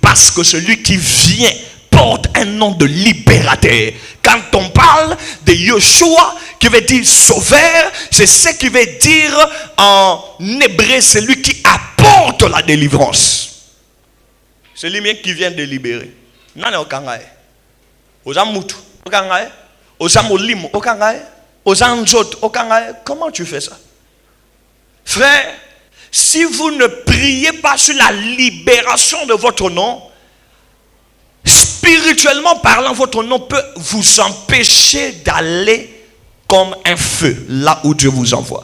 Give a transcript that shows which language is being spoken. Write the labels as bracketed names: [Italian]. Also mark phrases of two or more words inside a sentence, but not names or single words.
[French] Parce que celui qui vient porte un nom de libérateur. Quand on parle de Yeshua, qui veut dire sauveur, c'est ce qui veut dire en hébreu, celui qui apporte la délivrance. C'est lui-même qui vient de libérer. Non, non, [Lingala] kangaye. Ozamutu, okangaye. Ozamolim, okangaye. Ozanzot, okangaye. [French] Comment tu fais ça? Frère, si vous ne priez pas sur la libération de votre nom, spirituellement parlant, votre nom peut vous empêcher d'aller comme un feu là où Dieu vous envoie.